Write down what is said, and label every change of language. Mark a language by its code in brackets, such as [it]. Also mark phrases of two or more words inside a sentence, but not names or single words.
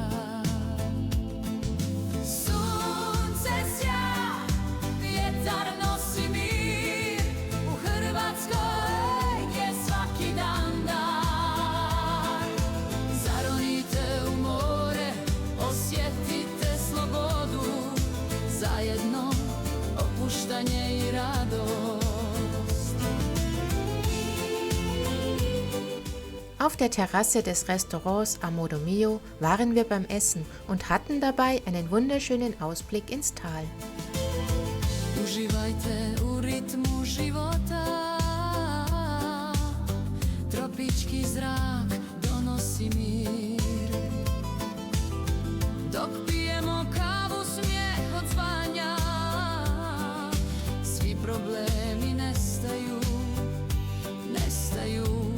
[hr] Sunce sja, vjetar nosi mir, u Hrvatskoj je svaki dan dar. Zaronite u more, osjetite slobodu, zajedno opuštanje i radost. [de] Auf der Terrasse des Restaurants Amodo Mio waren wir beim Essen und hatten dabei einen wunderschönen Ausblick ins Tal. [hr] Uživajte u ritmu života, tropički zrak donosi mir. Dok pijemo kavu, smijeh odzvanja, svi problemi nestaju, nestaju.